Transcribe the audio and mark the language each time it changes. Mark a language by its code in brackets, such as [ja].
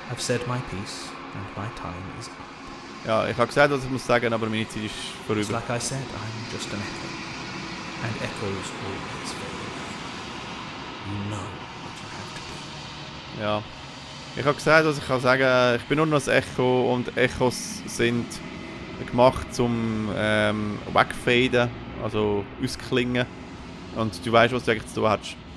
[en] I've said my piece, and my time is up. [de] Ja, ich habe gesagt, was ich muss sagen, aber meine Zeit ist [en] It's [de] vorüber. [en] like I said, I'm just an echo. And echoes always fade away. You know what you have to do. [de] Ja. Ich habe gesagt, was ich kann sagen. Ich bin nur noch ein Echo und Echos sind gemacht zum wegfaden, also ausklingen. Und du weißt, was du eigentlich zu tun hast.